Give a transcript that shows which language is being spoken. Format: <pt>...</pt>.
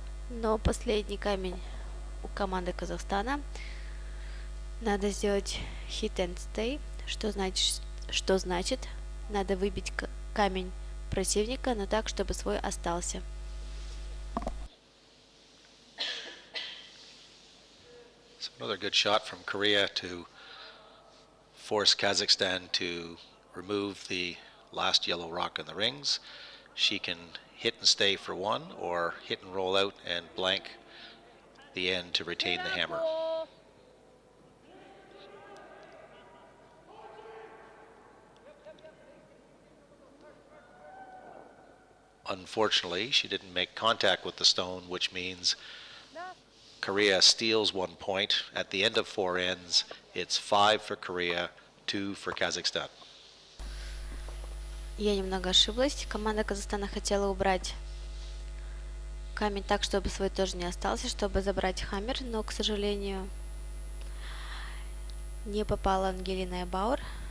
<ru>Но последний камень у команды Казахстана. Надо сделать hit and stay, что значит надо выбить камень противника, но так, чтобы свой остался.</ru> <en>So another good shot from Korea to force Kazakhstan to remove the last yellow rock in the rings. She can hit and stay for one, or hit and roll out and blank the end to retain the hammer. Unfortunately, she didn't make contact with the stone, which means Korea steals 1 point. At the end of 4 ends, it's 5 for Korea, 2 for Kazakhstan.</en> <ru>Я немного ошиблась. Команда Казахстана хотела убрать камень так, чтобы свой тоже не остался, чтобы забрать хаммер, но, к сожалению, не попала Ангелина Эбауэр.</ru>